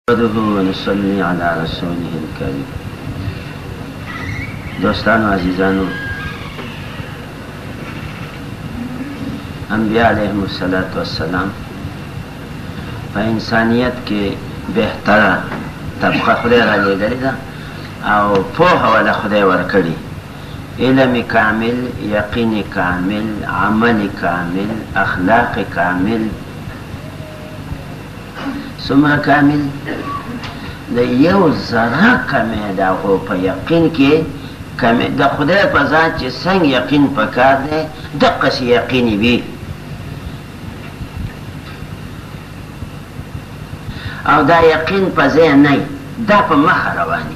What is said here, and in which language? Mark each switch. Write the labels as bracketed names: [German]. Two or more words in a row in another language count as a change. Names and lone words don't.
[Arabic] نحمده ونصلي على رسوله الكريم. [Pashto] دوستانو عزیزانو، انبیاء [Arabic] علیهم السلام [Pashto] په انسانیت کې بهتره طبقه خدای را لېږلې ده او پوهه وله خدای ورکړي، علم کامل، یقین کامل، عمل کامل، اخلاق کامل. څومره کامل؟ د یو ذره کمی د هغو په یقین کې د خدای په ذات چې څنګه یقین پکار دی دقسې یقیني وي. او دا یقین په ځای نه دا په مخه رواني.